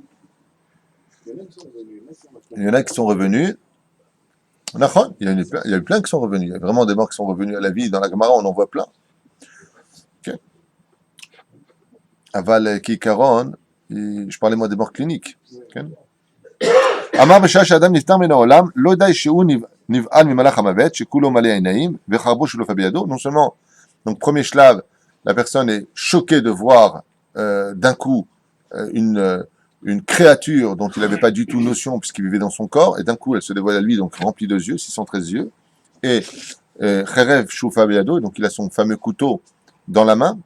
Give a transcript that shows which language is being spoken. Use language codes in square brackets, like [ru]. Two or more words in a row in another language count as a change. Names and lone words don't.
[fr] Il y en a qui sont revenus. Il y a eu plein qui sont revenus. Il y a vraiment des morts qui sont revenus à la vie. Dans la Gemara, on en voit plein. Okay. [he] אבל עיקרון, [fr] je parlais moi des morts cliniques. Okay. [he] אמר בשעה שאדם נפטר מן העולם, לא די שהוא נבעל ממלאך המוות, שכולו מלא עיניים, וחרבו שלופה בידו. [fr] Non seulement, donc premier shlave, la personne est choquée de voir d'un coup une créature dont il n'avait pas du tout notion puisqu'il vivait dans son corps, et d'un coup elle se dévoile à lui, donc remplie de yeux, 613 yeux, et [he] חרב שלופה בידו, [fr] donc il a son fameux couteau dans la main.